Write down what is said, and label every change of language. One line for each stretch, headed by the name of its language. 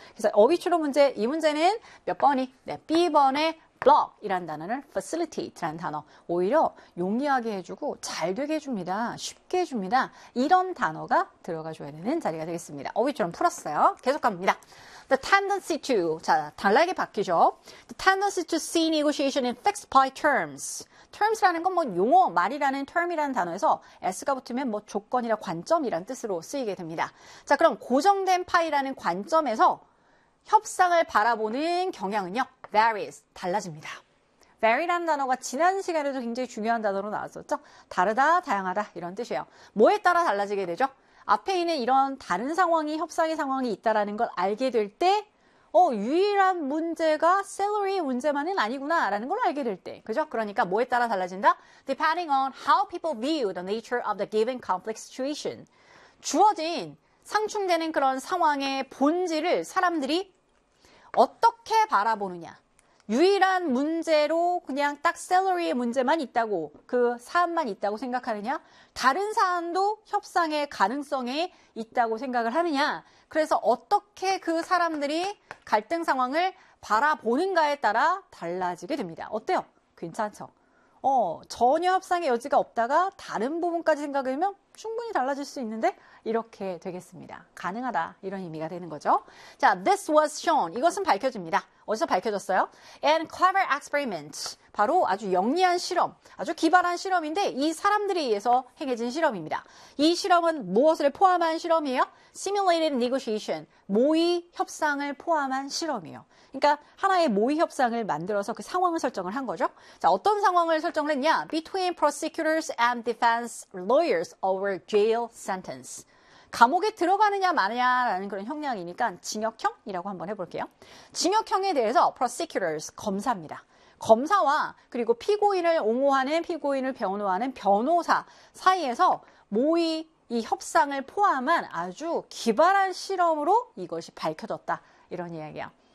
Korean: 그래서 어휘 추론 문제, 이 문제는 몇 번이? 네, B번의 block 이란 단어를 facilitate라는 단어. 오히려 용이하게 해주고 잘 되게 해줍니다. 쉽게 해줍니다. 이런 단어가 들어가줘야 되는 자리가 되겠습니다. 어휘처럼 풀었어요. 계속 갑니다.
English: The tendency to.
Korean: 자, 단락이 바뀌죠.
English: The tendency to see negotiation in fixed pay terms.
Korean: terms라는 건뭐 용어, 말이라는 term이라는 단어에서 s가 붙으면 뭐 조건이나 관점이란 뜻으로 쓰이게 됩니다. 자, 그럼 고정된 파이라는 관점에서 협상을 바라보는 경향은요? varies, 달라집니다. vary라는 단어가 지난 시간에도 굉장히 중요한 단어로 나왔었죠? 다르다, 다양하다, 이런 뜻이에요. 뭐에 따라 달라지게 되죠? 앞에 있는 이런 다른 상황이, 협상의 상황이 있다라는 걸 알게 될 때, 유일한 문제가 salary 문제만은 아니구나라는 걸 알게 될 때. 그죠? 그러니까 뭐에 따라 달라진다?
English: depending on how people view the nature of the given conflict situation.
Korean: 주어진, 상충되는 그런 상황의 본질을 사람들이 어떻게 바라보느냐? 유일한 문제로 그냥 딱 셀러리의 문제만 있다고, 그 사안만 있다고 생각하느냐? 다른 사안도 협상의 가능성이 있다고 생각을 하느냐? 그래서 어떻게 그 사람들이 갈등 상황을 바라보는가에 따라 달라지게 됩니다. 어때요? 괜찮죠? 전혀 협상의 여지가 없다가 다른 부분까지 생각하면 충분히 달라질 수 있는데? 이렇게 되겠습니다. 가능하다. 이런 의미가 되는 거죠. 자,
English: this was shown.
Korean: 이것은 밝혀집니다. 어디서 밝혀졌어요?
English: And clever experiments.
Korean: 바로 아주 영리한 실험, 아주 기발한 실험인데 이 사람들에 의해서 행해진 실험입니다. 이 실험은 무엇을 포함한 실험이에요?
English: Simulated negotiation,
Korean: 모의 협상을 포함한 실험이에요. 그러니까 하나의 모의 협상을 만들어서 그 상황을 설정을 한 거죠. 자, 어떤 상황을 설정을 했냐?
English: Between prosecutors and defense lawyers over jail sentence.
Korean: 감옥에 들어가느냐 마느냐라는 그런 형량이니까 징역형이라고 한번 해볼게요. 징역형에 대해서 prosecutors, 검사입니다. 검사와 그리고 피고인을 옹호하는 피고인을 변호하는 변호사 사이에서 모의 이 협상을 포함한 아주 기발한 실험으로 이것이 밝혀졌다. 이런 이야기예요.